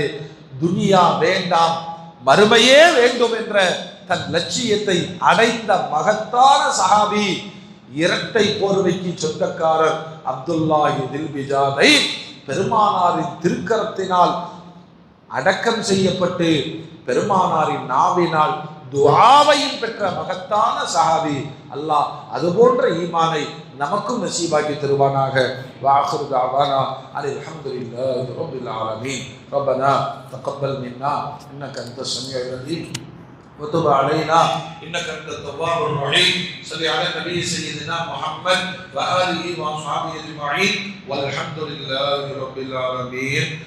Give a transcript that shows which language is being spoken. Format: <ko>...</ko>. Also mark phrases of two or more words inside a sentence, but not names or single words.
<ta>துனியா வேண்டாம், மறுமையே வேண்டும் என்ற தன் லட்சியத்தை அடைந்த மகத்தான சஹாபி, இரட்டை போர்வைக்கு சொந்தக்காரர் அப்துல்லாஹ் தில் பிஜாதை பெருமானாரின் திருக்கரத்தினால் அடக்கம் செய்யப்பட்டு பெருமானாரின் நாவினால் துஆவையும் பெற்ற மகத்தான சஹாபி. அல்லாஹ் அதுபோன்ற ஈமானை நமக்கும் நசீபாக்கி தருவானாக.</ta> <ar>وآخر دعوانا أن الحمد لله رب العالمين. ربنا تقبل منا إنك أنت السميع العليم وتب علينا انك انت التواب الرحيم. صل على النبي سيدنا محمد واله واصحابه اجمعين والحمد لله رب العالمين.</ar>